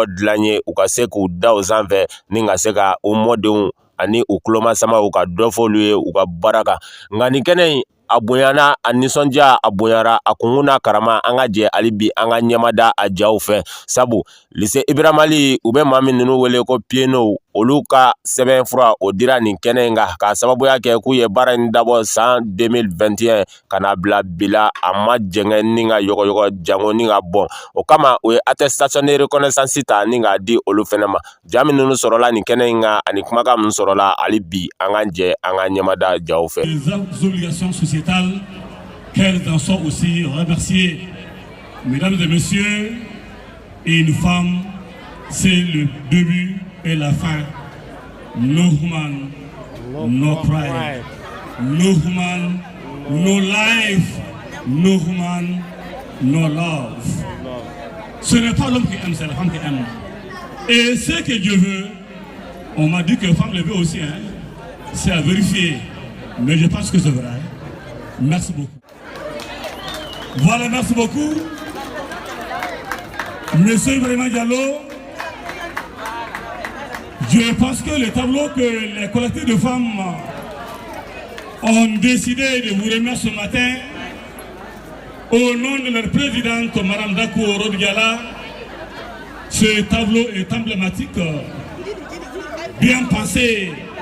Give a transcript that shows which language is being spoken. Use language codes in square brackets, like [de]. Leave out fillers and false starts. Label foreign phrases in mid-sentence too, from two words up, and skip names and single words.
[bm] dilan ye u ka se k'u da o sanfɛ ni ka se ka u mɔdenw ani u tulomasamaw ka dɔ fɔ olu ye u ka baara kan nka nin kɛnɛ in a bonyana a nisɔndiya a bonyara a kunkun n'a karama an ka jɛ hali bi an ka ɲɛmada a jaw fɛ sabu lycée Ibrahima Ali u bɛ maa min ninnu wele ko pieds-noirs olu ka sɛbɛnfura o dira nin kɛnɛ in kan k'a sababuya kɛ k'u ye baara in dabɔ san 2021 ka na bila bi la a ma jɛngɛ ni ka yɔgɔyɔgɔ jango ni ka bɔn o kama o ye attestation de reconnaissance ta ni k'a di olu fɛnɛ ma ja min ninnu sɔrɔla nin kɛnɛ in kan ani kumakan min sɔrɔla hali bi an ka jɛ an ka ɲɛmada jaw fɛ. [fr] Les obligations sociétales qu'elles en sont aussi remerciées. Mesdames et messieurs, une femme, c'est le début et la fin. [en] No woman, no pride. No woman, no life. No woman, no love. [fr] Ce n'est pas l'homme qui aime, c'est la femme qui aime. Et ce que Dieu veut, on m'a dit que la femme le veut aussi, hein? C'est à vérifier. Mais je pense que c'est vrai. Merci beaucoup. Voilà, merci beaucoup. Monsieur Ibrahima Diallo, je pense que le tableau que les collectifs de femmes ont décidé de vous remettre ce matin, au nom de leur présidente, Mme Dakou Rodgala, ce tableau est emblématique, bien pensé,